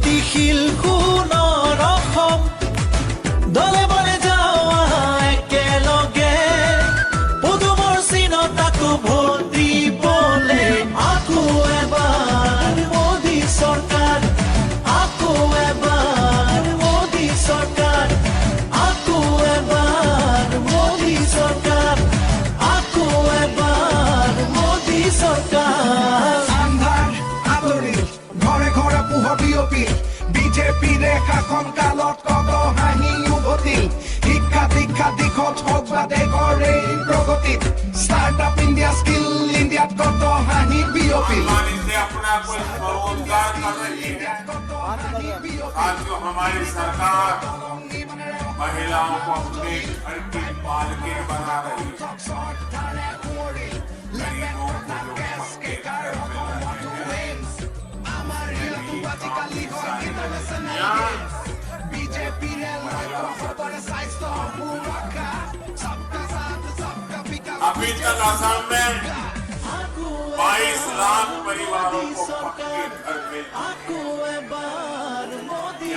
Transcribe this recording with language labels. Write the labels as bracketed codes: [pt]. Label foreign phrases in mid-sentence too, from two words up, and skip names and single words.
[as] নিখিল সোণৰ অসম দলে বলে যাওঁ একেলগে পদুমৰ চিনত আকৌ ভোট দিবলে আকৌ এবাৰ মোদী চৰকাৰ আকৌ এবাৰ মোদী চৰকাৰ আকৌ এবাৰ মোদী চৰকাৰ আকৌ এবাৰ মোদী চৰকাৰ ঘৰে ঘৰে পোহৰ বিয়পি বিজেপিৰ শাসন কালত কত হাঁহি উভতি শিক্ষা দীক্ষা দিশত হওক বা দেশৰ এই প্ৰগতিত ষ্টাৰ্টআপ ইণ্ডিয়া স্কিল ইণ্ডিয়াত কত হাঁহি বিয়পি [hi] अपना कोई स्वरोजगार कर रही है। आज जो हमारी सरकार महिलाओं को अपने घर की मालकिन बना रही है, गरीबों को जो पक्के घर मिल रहे हैं, अभी तक असम में 22 लाख परिवारों को पक्के घर मिल चुके हैं।